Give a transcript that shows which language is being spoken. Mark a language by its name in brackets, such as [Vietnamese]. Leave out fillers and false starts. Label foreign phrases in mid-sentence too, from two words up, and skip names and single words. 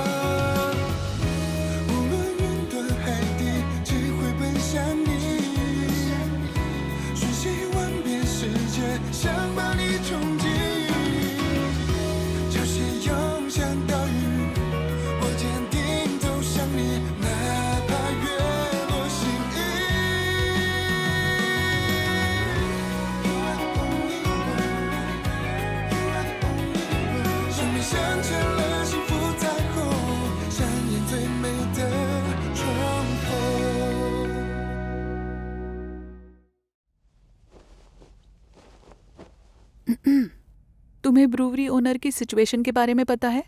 [Chinese] 无论云端海底，只会奔向你，瞬息万变世界，想把你冲击。潮汐涌向岛屿，我坚定走向你，哪怕月落心意。 [English] You are the only one, you are the only one。 [Chinese] 生命镶嵌了幸福彩虹，上演最美的重逢。 [Hindi] तुम्हें [English] brewery owner [Hindi] की सिचुएशन के बारे में पता है?